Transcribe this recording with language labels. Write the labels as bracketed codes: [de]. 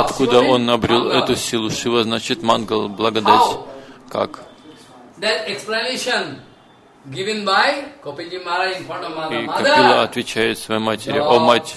[ru] Откуда он обрел эту силу? Шива значит мангал, благодать. Как? [en] That explanation given by Kapilji Mara in front of mother. [ru] И Капила отвечает своей матери, о мать.